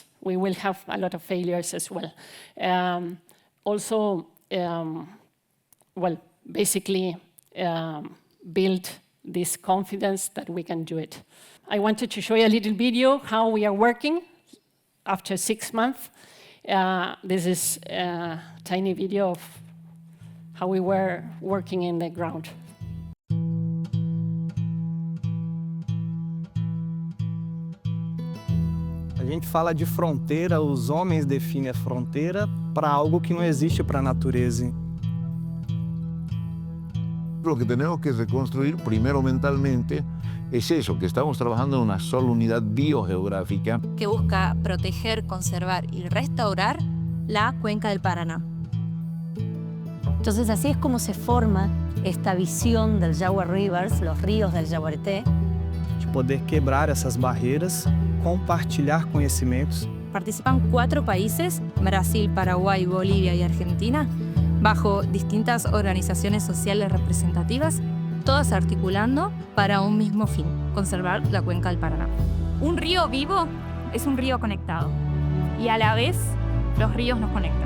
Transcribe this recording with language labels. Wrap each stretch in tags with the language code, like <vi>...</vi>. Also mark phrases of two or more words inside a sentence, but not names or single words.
<en>We will have a lot of failures as well. Basically build this confidence that we can do it. I wanted to show you a little video how we are working after 6 months. This is a tiny video of how we were working in the ground.</en> <pt>A gente fala de fronteira, os homens definem a fronteira para algo que não existe para a natureza.</pt> <es>Lo que tenemos que reconstruir primero mentalmente es eso, que estamos trabajando en una sola unidad biogeográfica. Que busca proteger, conservar y restaurar la cuenca del Paraná. Entonces así es como se forma esta visión del Jaguar Rivers, los ríos del Jaguareté.</es> <pt>De poder quebrar essas barreiras, compartilhar conhecimentos.</pt> <es>Participan 4 países, Brasil, Paraguay, Bolivia y Argentina, bajo distintas organizaciones sociales representativas, todas articulando para un mismo fin, conservar la cuenca del Paraná. Un río vivo es un río conectado y a la vez los ríos nos conectan.</es>